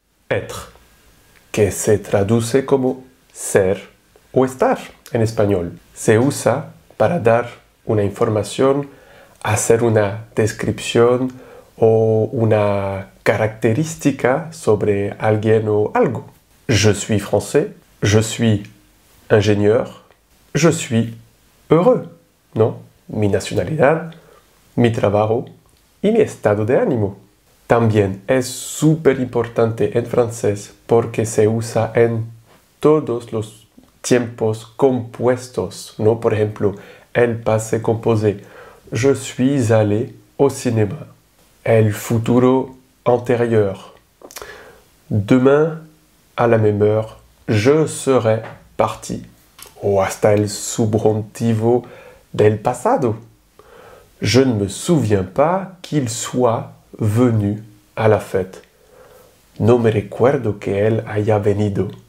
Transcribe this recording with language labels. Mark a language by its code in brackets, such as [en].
[es] Être, que se traduce como ser o estar en español. Se usa para dar una información, hacer una descripción o una caractéristica sobre alguien o algo. [fr] Je suis français, je suis ingénieur, je suis heureux, ¿no? [es] Mi nacionalidad, mi trabajo y mi estado de ánimo. También es súper importante en francés porque se usa en todos los tiempos compuestos, ¿no? Por ejemplo, el passé composé. [fr] Je suis allé au cinéma. [es] El futuro antérieur. [fr] Demain, à la même heure, je serai parti. [es] O hasta el subjuntivo del pasado. [fr] Je ne me souviens pas qu'il soit venu à la fête. [es] No me recuerdo que él haya venido.